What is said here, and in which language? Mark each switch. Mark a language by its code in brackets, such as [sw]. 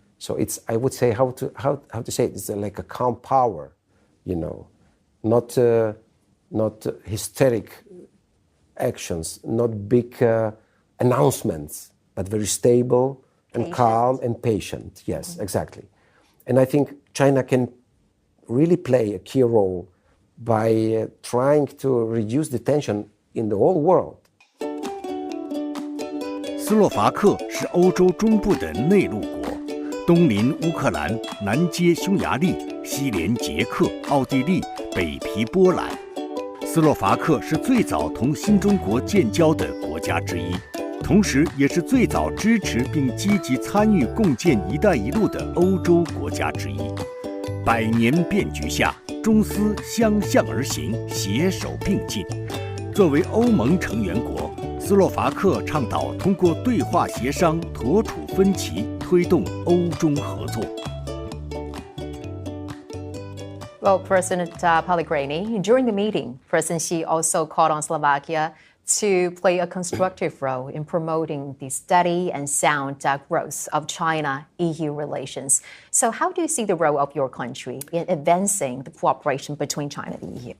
[en] So it's, I would say, how to say it, it's like a calm power, not hysteric actions, not big announcements, but very stable and calm and patient. Yes, exactly. And I think China can really play a key role by trying to reduce the tension in the whole world. [zh] 斯洛伐克是欧洲中部的内陆国，东临乌克兰，南接匈牙利，西连捷克、奥地利，北毗波兰。斯洛伐克是最早同新中国建交的国家之一，同时也是最早支持并积极参与共建“一带一路”的欧洲国家之一。 100年变局下，中斯相向而行，携手并进。作为欧盟成员国，斯洛伐克倡导通过对话协商妥处分歧，推动欧中合作。 [en] Well, President Pellegrini, during the meeting, President Xi also called on Slovakia to play a constructive role in promoting the steady and sound growth of China-EU relations. So how do you see the role of your country in advancing the cooperation between China and the EU?